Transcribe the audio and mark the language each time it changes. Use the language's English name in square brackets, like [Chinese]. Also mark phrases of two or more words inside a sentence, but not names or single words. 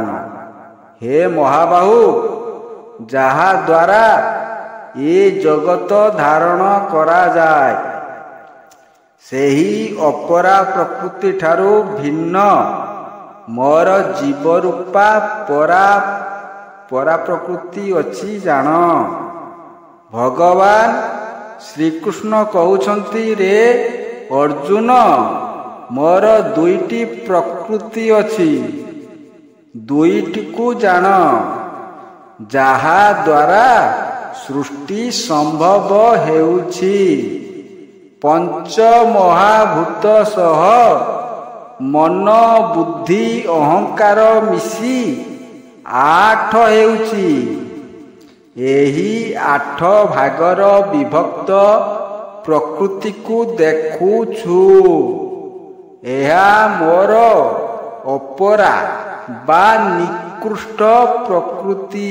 [Odia] ହେ ମହାବାହୁ, ଯାହା ଦ୍ୱାରା ଏ ଜଗତ ଧାରଣ କରା ଯାଏ, ସେହି ଅପରା ପ୍ରକୃତି ଠାରୁ ଭିନ୍ନ ମୋର ଜୀବ ରୂପା ପରା ପ୍ରକୃତି ଅଛି ଜାଣ। ଭଗବାନ ଶ୍ରୀକୃଷ୍ଣ କହୁଛନ୍ତି, ରେ ଅର୍ଜୁନ, ମୋର ଦୁଇଟି ପ୍ରକୃତି ଅଛି, ଦୁଇଟି କୁ ଜାଣ, ଯାହା ଦ୍ୱାରା ସୃଷ୍ଟି ସମ୍ଭବ ହେଉଛି। ପଞ୍ଚ ମହାଭୂତ ସହ ମନ ବୁଦ୍ଧି ଅହଂକାର ମିଶି ଆଠ ହେଉଛି। ଏହି ଆଠ ଭାଗର ବିଭକ୍ତ ପ୍ରକୃତି କୁ ଦେଖୁଛୁ। ଏହା ମୋର ଅପରା ବା ନିକୃଷ୍ଟ ପ୍ରକୃତି।